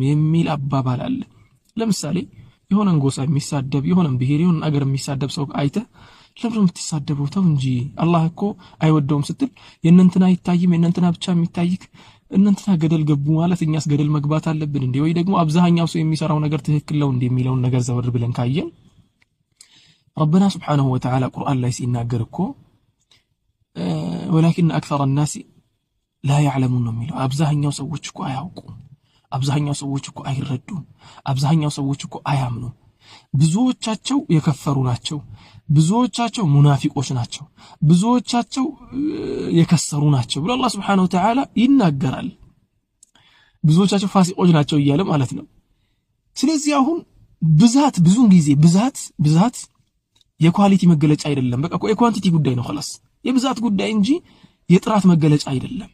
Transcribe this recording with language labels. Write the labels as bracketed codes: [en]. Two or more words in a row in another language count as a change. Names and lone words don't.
[am] የሚል አባባል አለ ለምሳሌ የሆነን ጎሳ የሚሳደብ የሆነን ብሄር የሆነን አገር የሚሳደብ ሰው አይተ ለምን የምትሳደበው ተው እንጂ አላህ እኮ አይወደውም ስትል የእነንትና አይታይም የእነንትና ብቻ የሚታይክ እነንትና ገደል ገቡ ማለት እኛስ ገደል መግባት አለብን እንዴ ወይ ደግሞ አብዛኛው ሰው የሚሰራው ነገር ትክክል ነው እንዴ የሚለውን ነገር ዘወር ብለን ካየን [ar] ربنا سبحانه وتعالى [am] قرآن ላይ ሲናገር እኮ [ar] ولكن اكثر الناس لا يعلمون [am] የሚለው አብዛኛው ሰዎች እኮ አያውቁም አብዛኛው ሰዎች እኮ አይረዱም አብዛኛው ሰዎች እኮ አያምኑ ብዙዎቻቸው የከፈሩ ናቸው ብዙዎቻቸው ሙናፊቆች ናቸው ብዙዎቻቸው የከሰሩ ናቸው ብሎ አላህ [ar] سبحانه وتعالى [am] ይናገራል ብዙዎቻቸው ፋሲቆች ናቸው እያለ ማለት ነው ስለዚህ አሁን ብዛት ብዙ ጊዜ ብዛት የኳሊቲ መገለጫ አይደለም በቃ የኳንቲቲ ጉዳይ ነው خلاص የብዛት ጉዳይ እንጂ የጥራት መገለጫ አይደለም